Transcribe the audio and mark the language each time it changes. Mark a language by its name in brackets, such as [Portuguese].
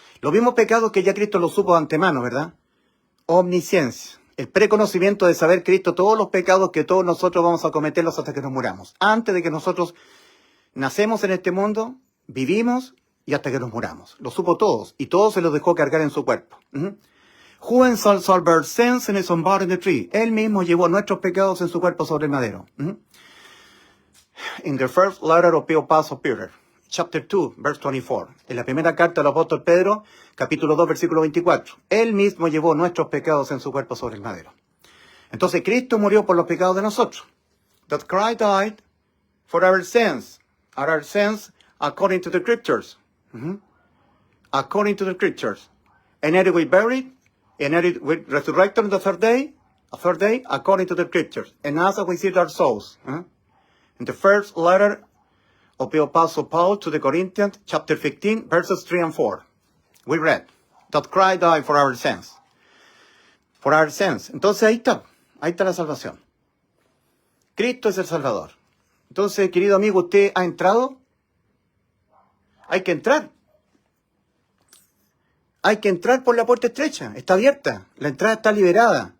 [Spanish] Los mismos pecados que ya Cristo los supo de antemano, ¿verdad? Omnisciencia, el preconocimiento de saber Cristo todos los pecados que todos nosotros vamos a cometerlos hasta que nos muramos. Antes de que nosotros nacemos en este mundo, vivimos y hasta que nos muramos. Lo supo todos y todos se los dejó cargar en su cuerpo. [English] Who shall bear sins in his own body in the tree? [Spanish] Él mismo llevó nuestros pecados en su cuerpo sobre el madero. [English] In the first letter of the Apostle Peter, chapter 2, verse 24. [Spanish] En la primera carta del apóstol Pedro, capítulo 2, versículo 24. Él mismo llevó nuestros pecados en su cuerpo sobre el madero. Entonces Cristo murió por los pecados de nosotros. [English] That Christ died for our sins. Our sins according to the Scriptures. According to the Scriptures. And that we buried, and that we resurrected on the third day, according to the Scriptures. And as we see our souls. In the first letter of the Apostle Paul to the Corinthians, chapter 15, verses 3 and 4. We read, that Christ died for our sins. For our sins. [Spanish] Entonces ahí está la salvación. Cristo es el Salvador. Entonces, querido amigo, ¿usted ha entrado? Hay que entrar. Hay que entrar por la puerta estrecha. Está abierta. La entrada está liberada.